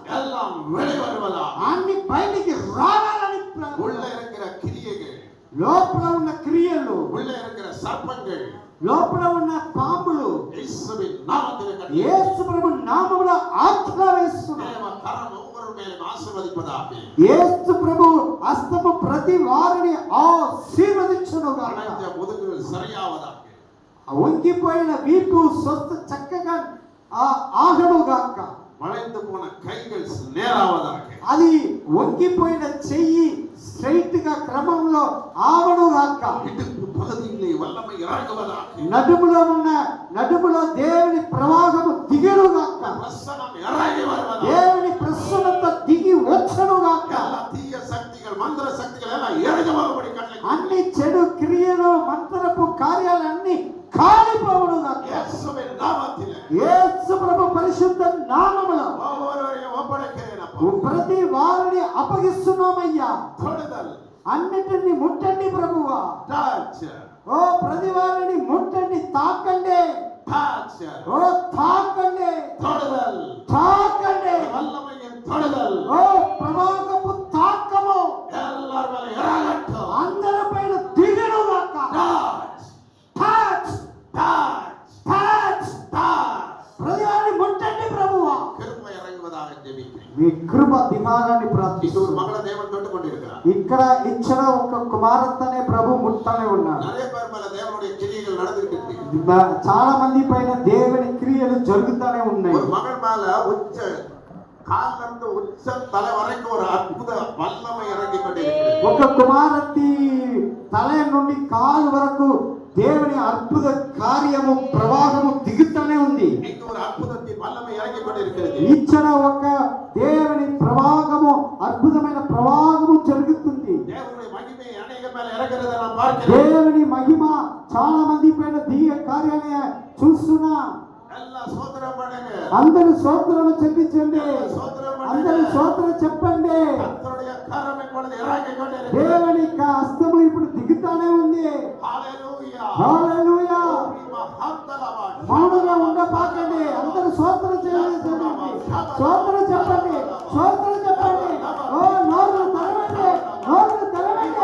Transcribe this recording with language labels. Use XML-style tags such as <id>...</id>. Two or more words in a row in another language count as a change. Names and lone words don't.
<ta>எல்லாம் வெளி வருவதா,</ta> <te>అన్ని బయటికి రావాలని</te> <ta>உள்ள இருக்கிற கிரியைகள்,</ta> <te>లోపల ఉన్న క్రియలు,</te> <ta>உள்ள இருக்கிற சர்ப்பங்கள்</ta> <te>లోపల ఉన్న పాములు</te> <ta>இயேசுவின் நாமத்தில் கட்டி</ta> <te>యేసు ప్రభు నామములో ఆజ్ఞ వేస్తున్నా.</te> <ta>தேவ கரம் ஒவ்வொரு மேலும் ஆசீர்வதிப்பதாக,</ta> <te>యేసు ప్రభు హస్తము ప్రతి వారిని ఆశీర్వదించును గాక.</te> <ta>அனைத்து முதுகுகள் சரியாவதாக,</ta> <te>వంగిపోయిన వీపు స్వస్థ చక్కగా ఆగను గాక.</te> <ta>வளைந்து போன கைகள் நேராவதாக,</ta> <te>అది వంగిపోయిన చెయ్యి స్ట్రైట్ గా క్రమంలో ఆవను గాక.</te> <ta>இடுப்பு பகுதியிலே வல்லமை இறங்குவதாக,</ta> <te>నడుములో దేవుని ప్రవాహము దిగను గాక.</te> <ta>பிரசனம் இறங்கி வருவதாக,</ta> <te>దేవుని ప్రసన్నత దిగి వచ్చను గాక.</te> <ta>எல்லா தீய சக்திகள் மந்திர சக்திகள் எல்லாம் இறங்கி வரும்படி கட்டளை</ta> <te>అన్ని చెడు క్రియలు మంత్రపు కార్యాలన్నీ కాలిపోవును గాక.</te> <ta>இயேசுவின் நாமத்திலே</ta> <te>యేసు ప్రభు పరిశుద్ధ నామములో</te> <ta>ஒவ்வொருவரையும் ஒப்படைக்கிறேன் அப்பா.</ta> <te>ప్రతి వారిని అప్పగిస్తున్నామయ్యా.</te> <ta>தொடுதல்,</ta> <te>అన్నిటిని ముట్టండి ప్రభువా.</te> <en>touch,</en> <te>ఓ ప్రతి వారిని ముట్టండి, తాకండి.</te> <en>touch,</en> <te>ఓ తాకండి,</te> <ta>தொடுதல்,</ta> <te>తాకండి.</te> <ta>வல்லமையின் தொடுதல்,</ta> <te>ఓ ప్రవాహపు తాకము</te> <ta>எல்லார் மேல இறங்கட்டும்,</ta> <te>అందరి పైన దిగను గాక.</te> <en>touch, టచ్ touch, టచ్ touch.</en> <te>ప్రతి వారిని ముట్టండి ప్రభువా.</te> <ta>கிருபை இறங்குவதாக ஜெபிக்கிறேன்.</ta> <te>మీ కృప దిగాలని</te> <ta>இது</ta> <te>ప్రార్థిస్తూ</te> <ta>ஒரு மகள தேவன் தொட்டு கொண்டிருக்கிறார்.</ta> <te>ఇక్కడ ఇచ్చిన ఒక కుమార్తెనే ప్రభు ముట్టనే ఉన్నాడు.</te> <ta>நிறைய பேர் மேல தேவனுடைய கிரியைகள் நடந்துட்டு இருக்கு.</ta> <te>చాలా మంది పైన దేవుని క్రియలు జరుగుతూనే ఉన్నాయి.</te> <ta>ஒரு மகள் மேல உச்ச கால்ல இருந்து உச்ச தலை வரைக்கும் ஒரு அற்புத வல்லமை இறங்கி கொண்டிருக்கிறது.</ta> <te>ఒక కుమార్తె తల నుండి కాలు వరకు దేవుని అద్భుత కార్యము ప్రవాహము దిగుతూనే ఉంది.</te> <ta>இங்கு ஒரு அற்புதத்தின் வல்லமை இறங்கி கொண்டிருக்கிறது.</ta> <te>ఇచ్చిన ఒక దేవుని ప్రవాహము అద్భుతమైన ప్రవాహము జరుగుతుంది.</te> <ta>தேவனுடைய அநேக மேல இறங்குறதை நான் பார்க்கிறேன்.</ta> <te>దేవుని మహిమ చాలా మంది పైన దిగే కార్యాన్ని చూస్తున్నా.</te> <ta>எல்லா சோதரம் பண்ணுங்க.</ta> <te>అందరూ స్తోత్రము చెల్లించండి.</te> <ta>சோதரம்</ta> <te>అందరూ స్తోత్రం చెప్పండి.</te> <ta>கர்த்தருடைய கரம் இப்பொழுது இறங்கிக் கொண்டிருக்கிறது.</ta> <te>దేవుని యొక్క హస్తము ఇప్పుడు దిగుతానే ఉంది. హల్లెలూయా. హల్లెలూయా. మహత్తలవా. మౌనంగా ఉండబాకండి. అందరూ స్తోత్రం చేయండి. స్తోత్రం చెప్పండి. స్తోత్రం చెప్పండి. ఓ నోరు తెరవండి. నోరు తెరవండి.</te>